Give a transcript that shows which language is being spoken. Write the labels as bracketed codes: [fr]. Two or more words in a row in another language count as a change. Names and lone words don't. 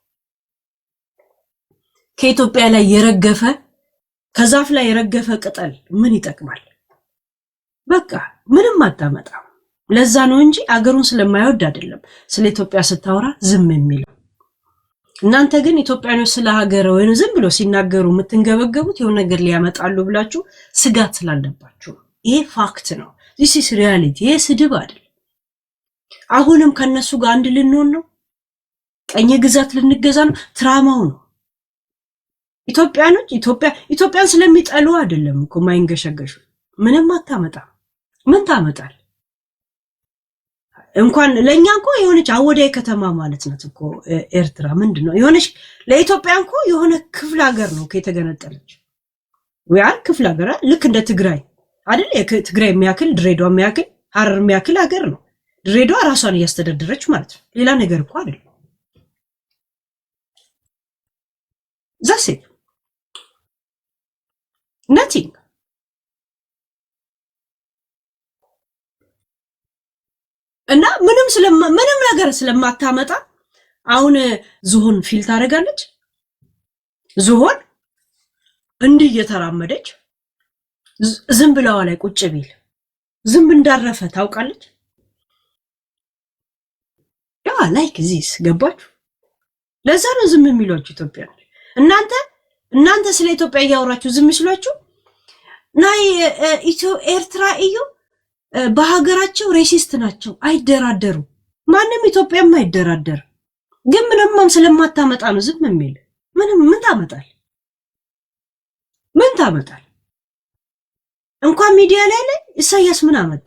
[am] ከኢትዮጵያ ላይ የረገፈ ከዛፍ ላይ የረገፈ ቅጠል ምን ይጠቅማል በቃ ምንም አታመጣም ለዛ ነው እንጂ አገሩን ስለማይወድ አይደለም ስለ ኢትዮጵያ ስታወራ ዝም የሚለው እናንተ ግን ኢትዮጵያኖች ስለ ሀገር ወይ ዝም ብሎ ሲናገሩ የምትንገበገቡት የሆነ ነገር ሊያመጣሉ ብላችሁ ስጋት ስላለባችሁ ይሄ ፋክት ነው [en] this is reality [am] ይሄ ስድብ አይደለም አሁንም ከነሱ ጋር አንድ ልንሆን ነው ቀኝ ግዛት ልንገዛ ነው ትራማው ነው ኢትዮጵያኖች ኢትዮጵያን ስለሚጠሉ አይደለም እኮ ማይንገሸገሹ ምንም አታመጣ ምን ታመጣል እንኳን ለኛ እኮ የሆነች አወዳይ ከተማ ማለት ነው እኮ ኤርትራ ምንድነው የሆነች ለኢትዮጵያ እኮ የሆነ ክፍለ ሀገር ነው ከተገነጠለች ወያን ክፍለ ሀገር ልክ እንደ ትግራይ አይደል የትግራይ የሚያክል ድሬዳዋ የሚያክል ሐረር የሚያክል ሀገር ነው ድሬዳዋ ራሷን እያስተዳደረች ማለት ነው ሌላ ነገር እኮ አይደል [en] That's it. [am] Nothing. እና ምንም ነገር ስለማታመጣ አሁን ዝሆን ፊል ታደርጋለች። ዝሆን እንዲህ እየተራመደች ዝም ብላዋ ላይ ቁጭ ቢል ዝም እንዳረፈ ታውቃለች። ያ [en] like this [am] ገባችሁ? ለዛ ነው ዝም የሚሏችሁ ኢትዮጵያ። እናንተ ስለ ኢትዮጵያ እያወራችሁ ዝም ይስሏችሁ። [ti] ናይ ኤርትራ እዩ [am] በሀገራቸው ሬሲስት ናቸው፣ አይደራደሩ። ማንም ኢትዮጵያም አይደራደር። ግን ምንም ስለማታመጣ ነው ዝም የሚል። ምን ታመጣል? ምን ታመጣል? እንኳን ሚዲያ ላይ ኢሳያስ ምን አመጣ?